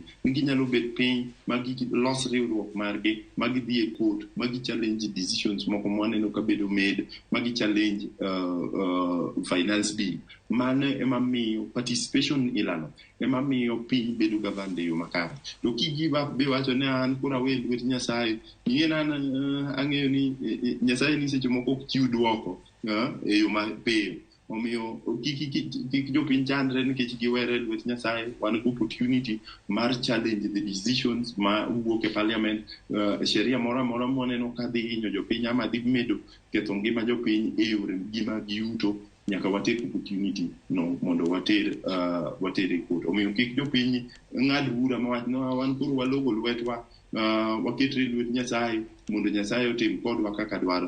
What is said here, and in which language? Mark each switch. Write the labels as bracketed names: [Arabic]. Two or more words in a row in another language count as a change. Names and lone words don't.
[Luo (Kenya and Tanzania)] Ginyalo bet piny magi los riwruok margi, magi dhi e court, magi [English] challenge decisions [Luo (Kenya and Tanzania)] moko mwaneno ka bedo made, magi [English] challenge finance bill. [Luo (Kenya and Tanzania)] Mano ema miyo participation ilano, ema miyo piny bedo governed e yo makare. [English] To give up [Luo (Kenya and Tanzania)] be wacho ne an kura we lwet Nyasaye, yien an ang'eyo ni Nyasaye ni seche moko ok chiw duoko e yo mapiyo. Omiyo kik jopiny chandre nikech giwere lwet Nyasaye. Wan go opportunity mar [English] challenge the decisions [Luo (Kenya and Tanzania)] ma wuok e parliament. Sheria moro amora mwaneno ka dhi hinyo jopiny ama dhi medo ketho ngima jopiny e yore gima giyuto, nyaka water opportunity no mondo water e court. Omiyo kik jopiny ng'ad bura ma wach no wan koro walogo lwetwa, waketre lwet Nyasaye mondo Nyasaye otim kodwa kaka dwaro.